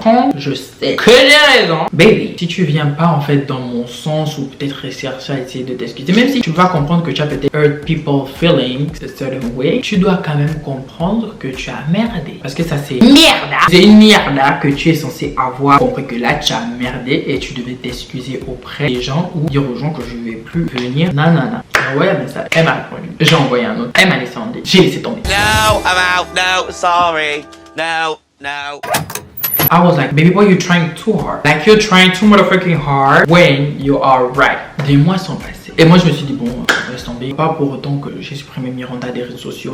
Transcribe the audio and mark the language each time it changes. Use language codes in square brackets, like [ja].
[fr] Quand je sais que j'ai raison, baby, si tu viens pas en fait dans mon sens ou peut-être chercher à essayer de t'excuser, même si tu vas comprendre que tu as peut-être [en] hurt people feelings a certain way, [fr] tu dois quand même comprendre que tu as merdé. Parce que ça, c'est merde. C'est une merde que tu es censé avoir compris que là, tu as merdé et tu devais t'excuser auprès des gens ou dire aux gens que je vais plus venir. Nanana. J'ai envoyé un message. Elle m'a répondu. J'ai envoyé un autre. Elle m'a laissé en dé. J'ai laissé tomber. [en] No, I'm out. No, sorry. No. I was like, baby boy, you're trying too hard. Like, you're trying too motherfucking hard when you are right. [fr] Des mois sont passés. Et moi, je me suis dit, bon, laisse tomber. Pas pour autant que j'ai supprimé Miranda des réseaux sociaux.